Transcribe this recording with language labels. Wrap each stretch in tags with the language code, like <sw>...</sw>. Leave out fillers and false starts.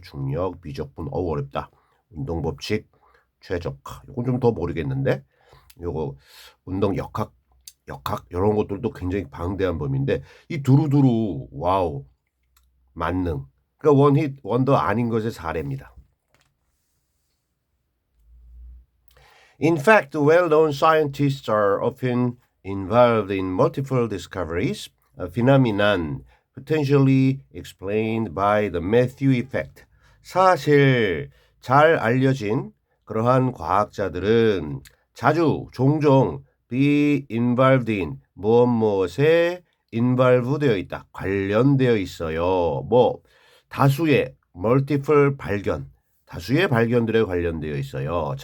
<ko>중력, 미적분, 어렵다. 운동 법칙, 최적화. 이건 좀 더 모르겠는데 요거 운동 역학 이런 것들도 굉장히 방대한 범위인데 이 두루두루 와우 만능. 그러니까 원히트 원더 아닌 것의 사례입니다.</ko> <en>In fact, well-known scientists are often involved in multiple discoveries, a phenomenon potentially explained by the Matthew effect.</en> <ko>사실 잘 알려진 그러한 과학자들은 자주 종종</ko> <en>be involved in</en> <ko>무엇에 involve 되어 있다. 관련되어 있어요. 뭐 다수의 multiple 발견, 다수의 발견들에 관련되어 있어요.</ko>